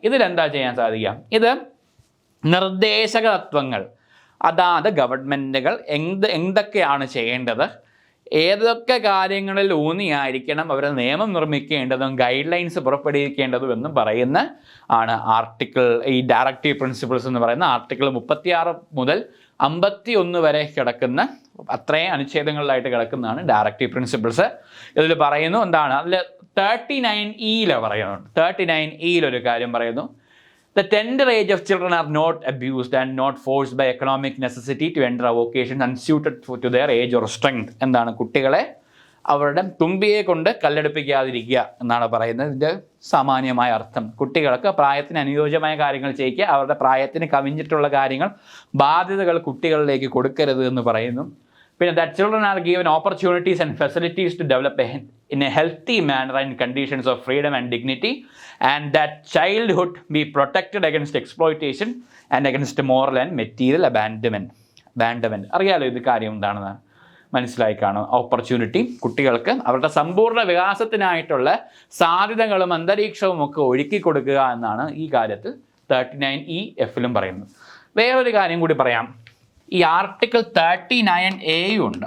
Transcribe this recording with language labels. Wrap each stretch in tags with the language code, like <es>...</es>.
<ml>ഇതിലെന്താ ചെയ്യാൻ സാധിക്കുക? ഇത് നിർദ്ദേശക തത്വങ്ങൾ, അതാത് ഗവൺമെൻറ്റുകൾ എന്തൊക്കെയാണ് ചെയ്യേണ്ടത്, ഏതൊക്കെ കാര്യങ്ങളിൽ ഊന്നിയായിരിക്കണം അവർ നിയമം നിർമ്മിക്കേണ്ടതും ഗൈഡ് ലൈൻസ് പുറപ്പെടുവിക്കേണ്ടതും എന്നും പറയുന്ന ആണ് ഈ ഡയറക്റ്റീവ് പ്രിൻസിപ്പിൾസ് എന്ന് പറയുന്ന ആർട്ടിക്കിൾ 36 മുതൽ 51 വരെ കിടക്കുന്ന അത്രയും അനുച്ഛേദങ്ങളിലായിട്ട് കിടക്കുന്നതാണ് ഡയറക്റ്റീവ് പ്രിൻസിപ്പിൾസ്. ഇതിൽ പറയുന്നു എന്താണ്, അതിൽ 39E പറയുന്നുണ്ട്.</ml> <en>39E</en> <ml>ഒരു കാര്യം പറയുന്നു,</ml> <en>The tender age of children are not abused and not forced by economic necessity to enter a vocation unsuited to their age or strength.</en> <ml>എന്താണ്, കുട്ടികളെ അവരുടെ തുമ്പിയെ കൊണ്ട് കല്ലെടുപ്പിക്കാതിരിക്കുക എന്നാണ് പറയുന്നത്. ഇതിൻ്റെ സാമാന്യമായ അർത്ഥം കുട്ടികൾക്ക് പ്രായത്തിന് അനുയോജ്യമായ കാര്യങ്ങൾ ചെയ്യിക്കുക, അവരുടെ പ്രായത്തിന് കവിഞ്ഞിട്ടുള്ള കാര്യങ്ങൾ, ബാധ്യതകൾ കുട്ടികളിലേക്ക് കൊടുക്കരുത് എന്ന് പറയുന്നു. പിന്നെ</ml> <en>that children are given opportunities and facilities to develop in a healthy manner and conditions of freedom and dignity, and that childhood be protected against exploitation and against moral and material abandonment.</en> <ml>അറിയാലോ ഇത് കാര്യം എന്താണെന്ന് മനസ്സിലായി കാണും. Opportunity, കുട്ടികൾക്ക് അവരുടെ സമ്പൂർണ്ണ വികാസത്തിനായിട്ടുള്ള സാധ്യതകളും അന്തരീക്ഷവും ഒക്കെ ഒരുക്കി കൊടുക്കുക എന്നാണ് ഈ കാര്യത്തിൽ 39EF പറയുന്നത്. വേറൊരു കാര്യം കൂടി പറയാം. ഈ ആർട്ടിക്കിൾ 39A ഉണ്ട്.</ml>